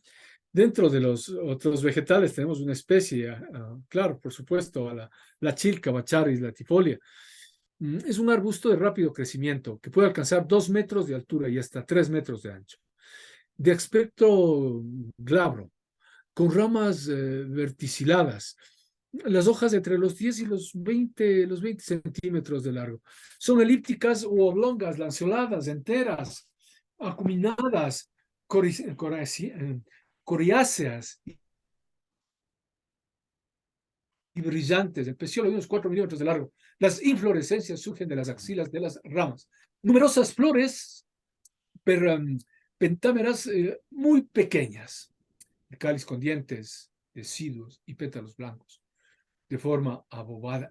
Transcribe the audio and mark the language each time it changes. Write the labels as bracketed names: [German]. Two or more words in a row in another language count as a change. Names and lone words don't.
[Spanish] Dentro de los otros vegetales tenemos una especie, claro, por supuesto, la chilca, bacharis, latifolia, Es un arbusto de rápido crecimiento que puede alcanzar 2 metros de altura y hasta 3 metros de ancho. De aspecto glabro, con ramas verticiladas. Las hojas entre los 10 y los 20 centímetros de largo. Son elípticas u oblongas, lanceoladas, enteras, acuminadas, coriáceas y brillantes. El pecíolo de unos 4 milímetros de largo. Las inflorescencias surgen de las axilas de las ramas. Numerosas flores pentámeras muy pequeñas. El cáliz con dientes deciduos y pétalos blancos, de forma abobada.